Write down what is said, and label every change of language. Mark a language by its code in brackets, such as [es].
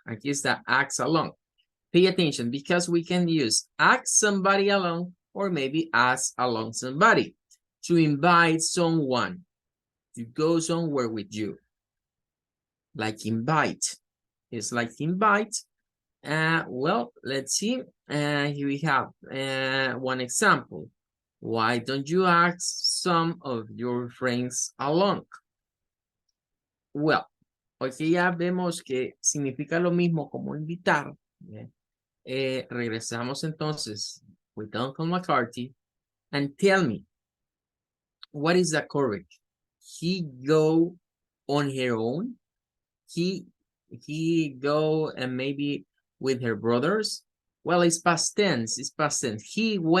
[es] Aquí está [en] acts along. Pay attention because we can use ask somebody along or maybe ask along somebody to invite someone to go somewhere with you. Like invite. It's like invite. Well, let's see. Here we have one example. Why don't you ask some of your friends along? [es] Well, aquí ya vemos que significa lo mismo como invitar. Regresamos entonces [en] with Uncle McCarthy and tell me, what is the correct? He go on her own? He go and maybe with her brothers? Well, it's past tense. It's past tense. He